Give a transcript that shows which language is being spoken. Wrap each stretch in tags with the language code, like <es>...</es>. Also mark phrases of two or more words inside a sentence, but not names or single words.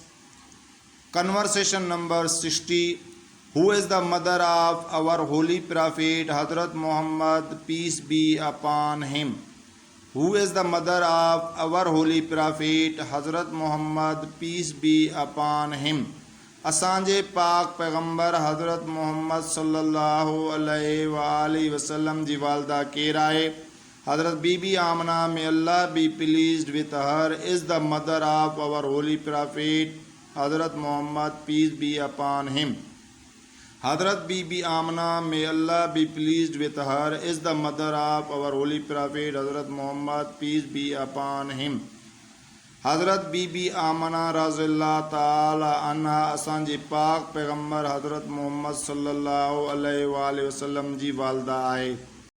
<en>Conversation number 60. Who is the mother of our holy prophet Hazrat Muhammad, peace be upon him? Who is the mother of our holy prophet Hazrat Muhammad, peace be upon him?</en> <sd>असांजे पाक पैगंबर हज़रत मोहम्मद</sd> <ar>صلى الله عليه وسلم</ar> <sd>जी वालदा केर आहे?</sd> <en>Hazrat Bibi Amna may Allah be pleased with her is the mother of our holy prophet Hazrat Muhammad, peace be upon him. Hazrat Bibi Amna may Allah be pleased with her is the mother of our holy prophet Hazrat Muhammad, peace be upon him.</en> <sd>हज़रत बीबी आमना</sd> <ar>رضي الله تعالى عنها</ar> <sd>असांजे पाक पैगंबर हज़रत मोहम्मद</sd> <ar>صلى الله عليه وسلم</ar> <sd>जी वालदा आहे.</sd>